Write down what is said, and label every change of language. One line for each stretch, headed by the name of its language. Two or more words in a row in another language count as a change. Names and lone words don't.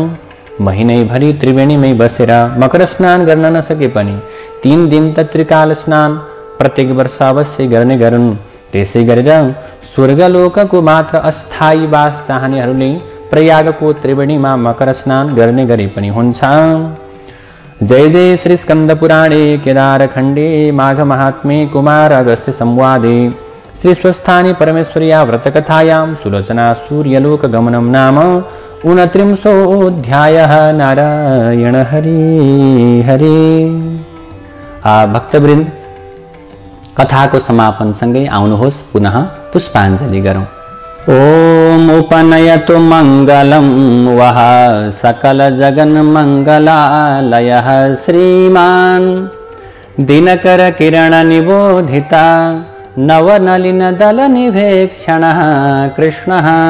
Nepali: महिनैभरि त्रिवेणीमै बसेर मकर स्नान गर्न नसके पनि 3 दिन त त्रिकाल स्नान प्रत्येक वर्ष अवश्य गर्ने गरून्। त्यसै गरेर स्वर्गलोकको मात्र अस्थायी वास चाहनेहरूले प्रयागको त्रिवेणीमा मकर स्नान गर्ने गरे पनि हुन्छ।
Sanskrit: जय जय श्री स्कंद पुराणे केदार खण्डे माघ महात्म्ये कुमार अगस्त्य संवादे श्री स्वस्थानी परमेश्वर्या व्रतकथायां सुलोचना सूर्यलोक गमनं नाम 29 नारायण हरि हरि।
Nepali: भक्तवृन्द, कथाको समापन सँगै आउनुहोस् पुनः पुष्पाञ्जलि गरौँ।
Sanskrit: ओम उपनयतु मंगलम वह सकल जगन मंगलालयः श्रीमान दिनकर किरण निबोधिता नवनलिन दल निवेक्षणः कृष्णः